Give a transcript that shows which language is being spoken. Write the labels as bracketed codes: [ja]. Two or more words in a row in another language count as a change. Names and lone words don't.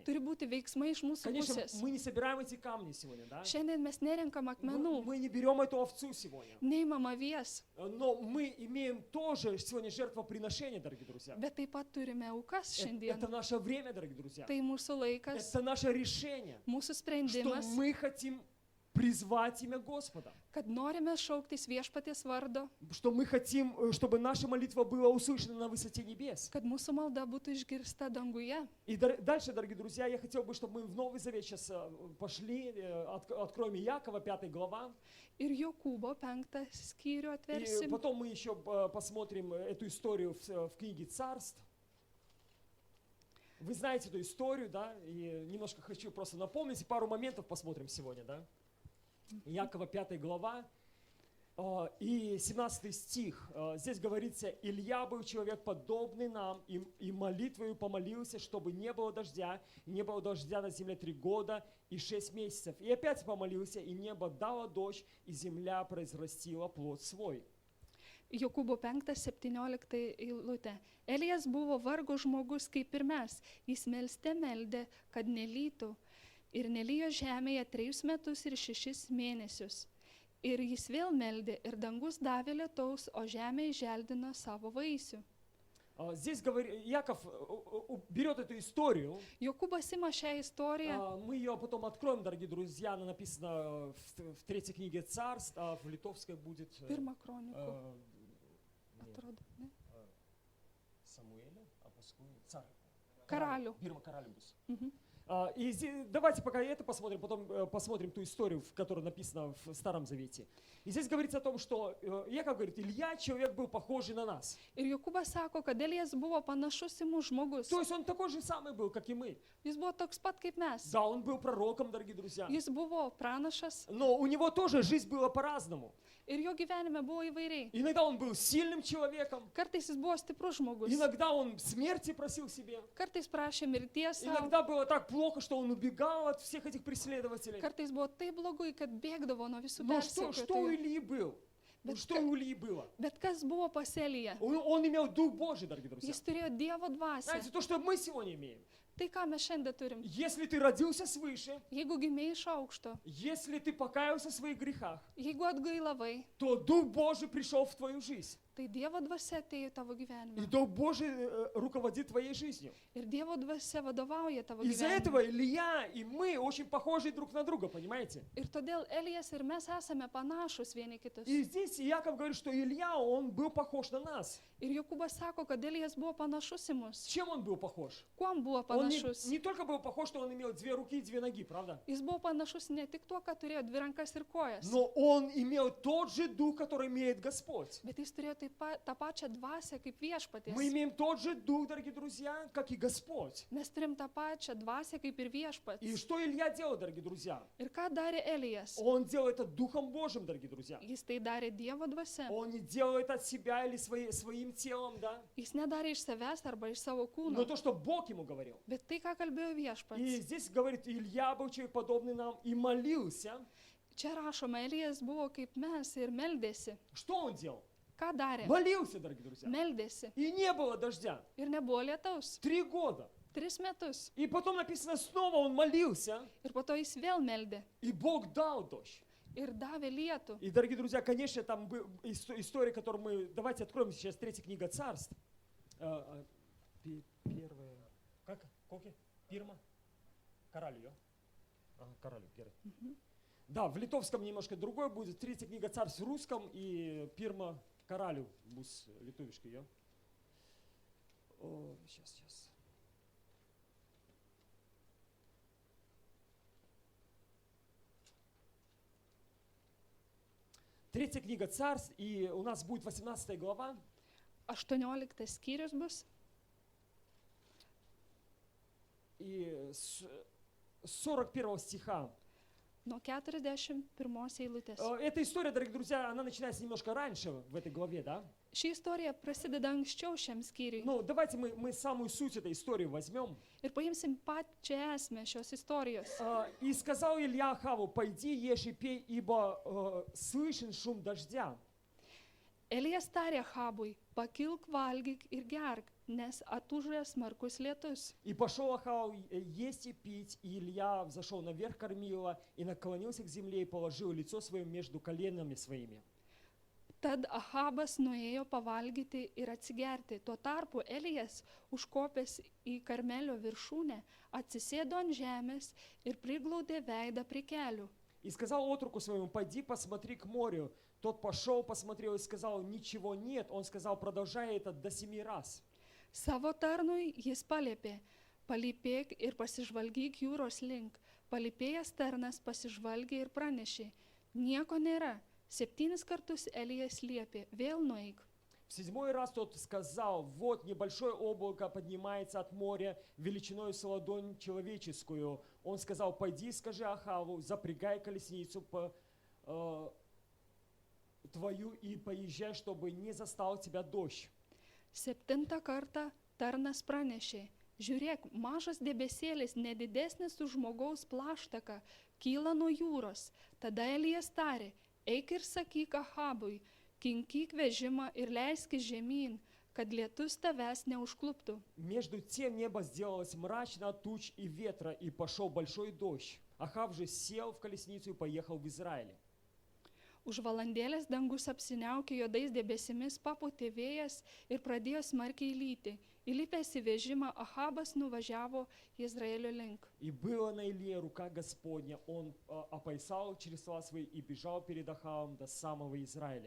[lt] Turi būti veiksmai iš mūsų [ru] Конечно, [lt] pusės. [ru] мы не собираем эти камни сегодня, да? [lt] Šiandien mes nerenkam akmenų, [ru] Мы не берем эту овцу сегодня. [lt] neimam avies, [ru] Но мы имеем тоже сегодня жертвоприношение, дорогие друзья. [lt] bet taip pat turime aukas šiandien. [ru] Это наше время, дорогие друзья. [lt] Tai mūsų laikas, [ru] Это наше решение, [lt] mūsų [ru] что [lt] sprendimas, [ru] мы хотим призвать имя Господа. [lt] kad norime šauktis viešpaties vardo, [ru] Что мы хотим, чтобы наша молитва была услышана на высоте небес. [lt] kad mūsų malda būtų išgirsta danguje. [ru] И дальше, дорогие друзья, я хотел бы, чтобы мы в Новый Завет сейчас пошли, откроем Иакова, 5 глава. [lt] Ir Jokūbo 5 skyrių [ru] И [lt] atversim. [ru] потом мы еще посмотрим эту историю в книге Царств. Вы знаете эту историю, да? И немножко хочу просто напомнить, и пару моментов посмотрим сегодня, да? Иакова 5 глава и 17 стих. Здесь говорится: «Илья был человек подобный нам, и молитвою помолился, чтобы не было дождя, и не было дождя на земле 3 года и 6 месяцев. И опять помолился, и небо дало дождь, и земля произрастила плод свой». [lt] Jokūbo 5:17 eilutė. Elijas buvo vargo žmogus kaip ir mes. Jis meldė, kad nelytų. Ir nelyjo žemėje 3 metus ir 6 mėnesius. Ir jis vėl meldė, ir dangus davė lietaus, o žemė želdino savo vaisių. [ru] Здесь Иаков берет эту историю. [lt] Jokūbas ima šią istoriją. [ru] Мы ее потом откроем, дорогие друзья. Она написана в 3 книге Царств, а в литовской будет [lt] Pirmą kronikų. [ru] нет, [lt] Atrodo, ne? [ru] Самуэля, а пускай царь. [lt] Karalių. [ru] Первый король бус. Mhm. И давайте пока это посмотрим, потом посмотрим ту историю, которая написана в Старом Завете. И здесь говорится о том, что Иаков говорит: Илья, человек был похожий на нас. [lt] Ir Jokūbas sako, kad Elijas buvo panašus į mūsų žmogus. [ru] То есть он такой же самый был, как и мы. [lt] Jis buvo toks pat kaip mes. [ru] Да, он был пророком, дорогие друзья. [lt] Jis buvo pranašas [ru] Но у него тоже жизнь была по-разному. [lt] ir jo gyvenime buvo įvairiai. [ru] Иногда он был сильным человеком, [lt] Kartais jis buvo stiprus žmogus, [ru] иногда он смерти просил себе, [lt] kartais prašė mirties savo, [ru] иногда было так плохо, что он убегал от всех этих преследователей. [lt] kartais buvo taip blogai, kad bėgdavo nuo visų [ru] Но что у [lt] persekiotojų. [ru] Ильи был? [lt] Bet [ru] Что у Ильи было? [lt] Bet kas buvo pas Eliją? [ru] Он имел Дух Божий, дорогие друзья. [lt] Jis turėjo Dievo dvasią. [ru] Знаете, то, что мы сегодня имеем. [lt] Tai ką mes šiandien turim? [ru] Если ты родился свыше, [lt] Jeigu gimėjai iš aukšto, [ru] если ты покаялся в своих грехах, [lt] jeigu atgailavai, [ru] то Дух Божий пришел в твою жизнь. [lt] tai Dievo dvasia atėjo į tavo [ru] И [lt] gyvenimą. [ru] Дух Божий руководит твоей жизнью. [lt] Ir Dievo dvasia vadovauja tavo [ru] Из-за [lt] gyvenimą. [ru] этого Илья и мы очень похожи друг на друга, понимаете? [lt] Ir todėl Elijas ir mes esame panašus vieni kitus. [ru] И здесь Иаков говорит, что Илья, он был похож на нас. [lt] Ir Jokūbas sako, kad Elijas buvo panašus į mus. [ru] Чем он был похож? [lt] Kuom buvo [ru] Он [lt] panašus? [ru] не только был pохож, что он имел 2 руки и 2 ноги, правда? [lt] Jis buvo panašus ne tik tuo, kad turėjo 2 rankas ir kojas, [ru] Но он имел тот же дух, который имеет Господь. [lt] bet jis turėjo tą pačią dvasią kaip viešpaties. [ru] Мы имеем тот же дух, дорогие друзья, как и Господь. [lt] Mes turim tą pačią dvasią kaip ir [ru] И [lt] viešpats. [ru] что Илья делал, дорогие друзья? [lt] Ir ką darė Elijas? [ru] Он делал это Духом Божьим, дорогие друзья. [lt] Jis tai darė Dievo dvasia. [ru] Он не делал это от себя или своим телом, да? [lt] Jis nedarė iš savęs arba iš savo [ru] Но [lt] kūno, [ru] то, что Бог ему говорил. [lt] bet tai, ką kalbėjo [ru] И [lt] viešpats. [ru] здесь говорит, Илья был человек подобный нам и молился. [lt] Čia rašoma, Elijas buvo kaip mes ir meldėsi. [ru] Что он делал? [lt] Ką darė? [ru] Молился, дорогие друзья. [lt] Meldėsi. [ru] И не было дождя. [lt] Ir nebuvo lietaus. [ru] 3 года. [lt] 3 metus. [ru] И потом написано, снова он молился, [lt] Ir po to jis vėl meldė. [ru] и Бог дал дождь. [lt] Ir davė lietų. [ru] И, дорогие друзья, конечно, там был история, которую мы... Давайте откроем сейчас 3 книга Царств. Первая... Как? Коки? Пирма? Королю. Королю, первый. Да, в литовском немножко другой будет. 3 книга Царств в русском и [lt] Pirma karalių. Bus lietuviškai, ja. Сейчас. [ru] Третья книга Царств, и у нас будет 18 глава. [lt] 18 skyrius bus. [ru] И с 41 стиха. [lt] Nuo 41 eilutės. [ru] Эта история, дорогие друзья, она начинается немножко раньше в этой главе, да? [lt] Ši istorija prasideda anksčiau šiam skyriui. [ru] Ну, давайте мы самую суть этой истории возьмем. [lt] Ir paimsim pačią esmę šios istorijos. [ru] И сказал Илья Ахаву: пойди, ешь и пей, ибо слышен шум дождя. [lt] Elijas tarė Habui, pakilk, valgyk ir gerk, nes atūžė smarkus lietus. [ru] И пошел Ахав есть и пить, и Илья взошел наверх кормила, и наклонился к земле, и положил лицо свое между коленами своими. [lt] Tad Ahabas nuėjo pavalgyti ir atsigerti. Tuo tarpu Elijas, užkopęs į Karmelio viršūnę, atsisėdo ant žemės ir priglaudė veidą prie kelių. [ru] И сказал отроку своему: пойди посмотри к морю. Тот пошел, посмотрел и сказал: ничего нет. Он сказал: продолжай это до 7 раз. [lt] Savo tarnui jis paliepė, palypėk ir pasižvalgyk jūros link. Palypėjęs tarnas pasižvalgė ir pranešė, nieko nėra. 7 kartus Elijas liepė, vėl nueik. [ru] В 7 раз тот сказал: вот небольшое облако поднимается от моря величиной с ладонь человеческую. Он сказал: пойди, скажи Ахаву, запрягай колесницу твою и поезжай, чтобы не застал тебя дождь. [lt] 7 kartą tarnas pranešė, žiūrėk, mažas debesėlis, nedidesnis už žmogaus plaštaką, kyla nuo jūros. Tada Elijas tarė, eik ir sakyk Ahabui, kinkyk vežimą ir leiskis žemyn, kad lietus tavęs neužkluptų. [ru] Между тем небо сделалось мрачно от туч и ветра, и пошел большой дождь. Ахав же сел в колесницу и поехал в Израиль. [lt] Už valandėlės dangus apsiniaukė juodais debesimis, papūtė vėjas ir pradėjo smarkiai lyti. Įlipęs į vežimą, Ahabas nuvažiavo Izraelio link. [ru] И была на Илии рука Господня, он опоясал чресла свои и бежал перед Ахавом до самого Израиля.